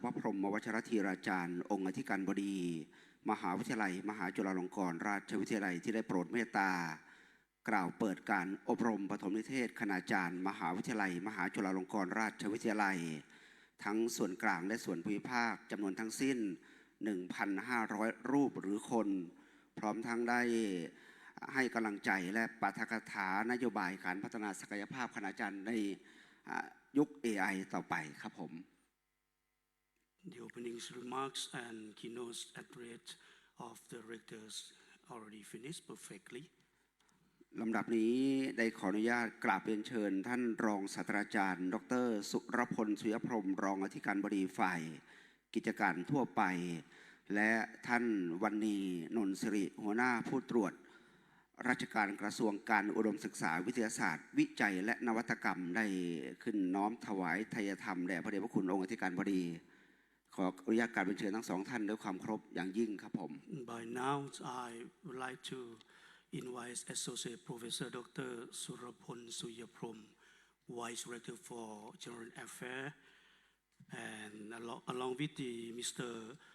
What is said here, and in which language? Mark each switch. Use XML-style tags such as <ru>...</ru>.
<th>พระพรหมวชิรธีราจารย์องค์อธิการบดีมหาวิทยาลัยมหาจุฬาลงกรณราชวิทยาลัยที่ได้โปรดเมตตากล่าวเปิดการอบรมปฐมนิเทศคณาจารย์มหาวิทยาลัยมหาจุฬาลงกรณราชวิทยาลัยทั้งส่วนกลางและส่วนภูมิภาคจำนวนทั้งสิ้น 1,500 รูปหรือคนพร้อมทั้งได้ให้กำลังใจและปาฐกถานโยบายการพัฒนาศักยภาพคณาจารย์ในยุค AI ต่อไปครับผม</th> <en>The opening remarks and keynote address of the rectors already finished perfectly.</en> <th>ลำดับนี้ได้ขออนุญาตกราบเรียนเชิญท่านรองศาสตราจารย์ดร. สุรพล สุยพรหมรองอธิการบดีฝ่ายกิจการทั่วไปและท่านวันนีนนท์สิริหัวหน้าผู้ตรวจราชการกระทรวงการอุดมศึกษาวิทยาศาสตร์วิจัยและนวัตกรรมได้ขึ้นน้อมถวายทายธรรมแด่พระเดชพระคุณองค์อธิการบดีขออนุญาตกราบเรียนเชิญทั้งสองท่านด้วยความเคารพอย่างยิ่งครับผม</th> <en>By now I would like to invite Associate Professor Dr. Surapon Suyaprom, Vice Rector for General Affairs, and along with Mr.</en>